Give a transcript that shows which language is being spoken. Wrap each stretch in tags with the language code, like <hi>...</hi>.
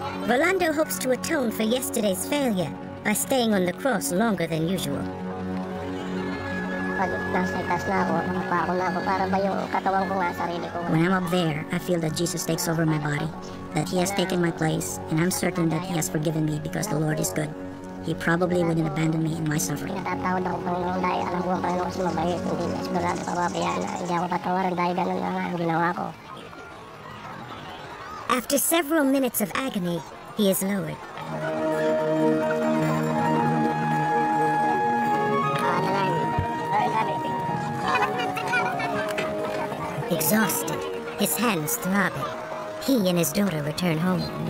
<en>Rolando hopes to atone for yesterday's failure by staying on the cross longer than usual.</en> <tl>Pag nasa itas na ako, nakapako na ako, para ba yung katawan ko nga, sarili ko.</tl> <en>When I'm up there, I feel that Jesus takes over my body, that He has taken my place, and I'm certain that He has forgiven me because the Lord is good. He probably wouldn't abandon me in my suffering.</en> <tl>Natatawad ako, Panginoon, dahil alam ko ang Panginoon kasi mabait, hindi sigurado pababayaan na hindi ako patawaran dahil ganun na nga ang ginawa ko.</tl> <en>After several minutes of agony, he is lowered. Exhausted, his hands throbbing, he and his daughter return home.</en>